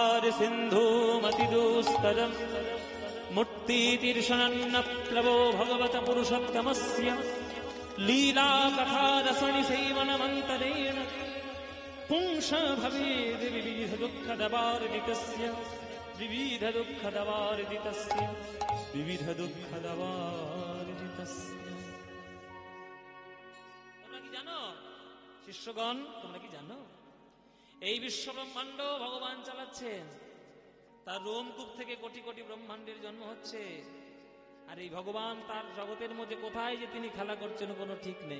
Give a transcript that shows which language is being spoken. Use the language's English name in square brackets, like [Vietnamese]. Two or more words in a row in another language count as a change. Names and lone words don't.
[Sanskrit] सिन्धूमतिदुस्तरम् मूर्तितीर्षणन्नप्लवो भगवत पुरुषोत्तमस्य लीला कथा रसणि सेवनमन्तरेण पुंस भवेद् विविध दुःखदवार्दितस्य विविध दुःखदवार्दितस्य विविध दुःखदवार्दितस्य। [Bangla] তোমরা কি জানো শিষ্যগণ, তোমরা কি জানো এই বিশ্ব ব্রহ্মাণ্ড ভগবান চালাচ্ছেন? তার রোমকূপ থেকে কোটি কোটি ব্রহ্মাণ্ডের জন্ম হচ্ছে, আর এই ভগবান তার জগতের মধ্যে কোথায় যে তিনি খেলা করছেন কোনো ঠিক নেই।